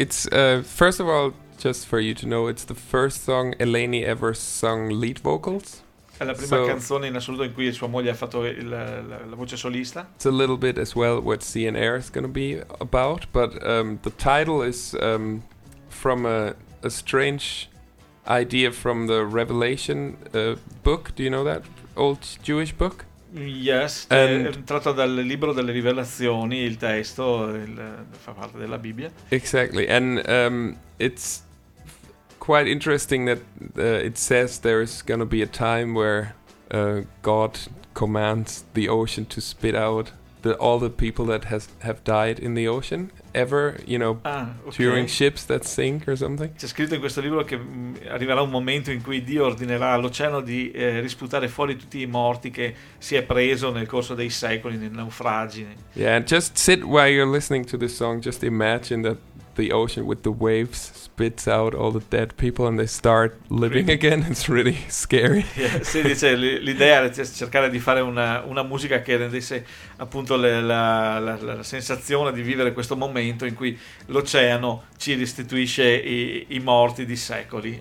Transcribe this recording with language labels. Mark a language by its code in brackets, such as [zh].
[en] It's first of all, just for you to know, it's the first song Eleni ever sung lead vocals. [it] È la prima canzone in assoluto in cui sua moglie ha fatto la voce solista. [en] It's a little bit as well what Sea and Air is going to be about, but the title is from a strange idea from the Revelation book. Do you know that old Jewish book? [it] Yes, è tratto dal libro delle Rivelazioni, il testo fa parte della Bibbia. [en] Exactly, and it's quite interesting that it says there is going to be a time where God commands the ocean to spit out all the people that have died in the ocean ever, you know, during ships that sink or something. [it] C'è scritto in questo libro che arriverà un momento in cui Dio ordinerà all'oceano di risputare fuori tutti i morti che si è preso nel corso dei secoli, nei naufragi. [en] Yeah, and just sit while you're listening to this song, just imagine that the ocean with the waves spits out all the dead people and they start living again. It's really scary. [it] Sì, dice, l'idea era cercare di fare una musica che rendesse appunto la sensazione di vivere questo momento in cui l'oceano ci restituisce i morti di secoli.